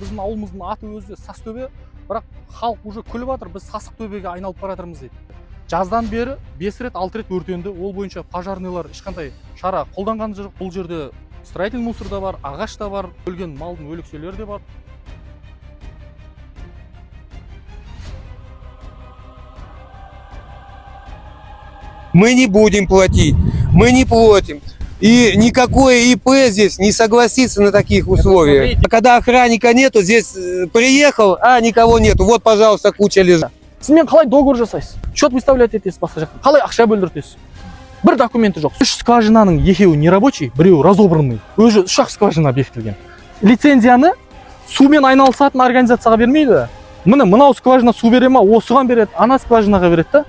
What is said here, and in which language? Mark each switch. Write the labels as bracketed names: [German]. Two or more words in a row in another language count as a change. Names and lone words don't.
[Kazakh] біздің ауылымыздың аты өзі Састөбе, бірақ халық уже күліп жатыр, біз Сасық төбеге айналып бара жатырмыз дейді. Жаздан бері 5 рет 6 рет өртенді. Ол бойынша пожарныйлар ешқандай шара қолданған жоқ. Бұл жерде [Russian] строительный мусор [Kazakh] да бар, ағаш та бар, өлген малдың өлекселері де бар. [Russian] Мы не будем платить, мы не платим. И никакое ИП здесь не согласится на таких условиях. Когда охранника нету, здесь приехал, а никого нету. Вот, пожалуйста, куча лежит. [Kazakh] Сізмен қалай договор жасайсыз? [Russian] Счет выставлять [Kazakh] етесіз басқа жаққа. Қалай ақша бөлдіртесіз? Бір документі жоқ. 3 скважинаның екеуі нерабочий, біреуі разобранный. Өзі 3 скважина бекітілген. Лицензияны сумен айналысатын организацияға бермейді. Мынау скважина су бере ма, осыған береді, ана скважинаға береді да.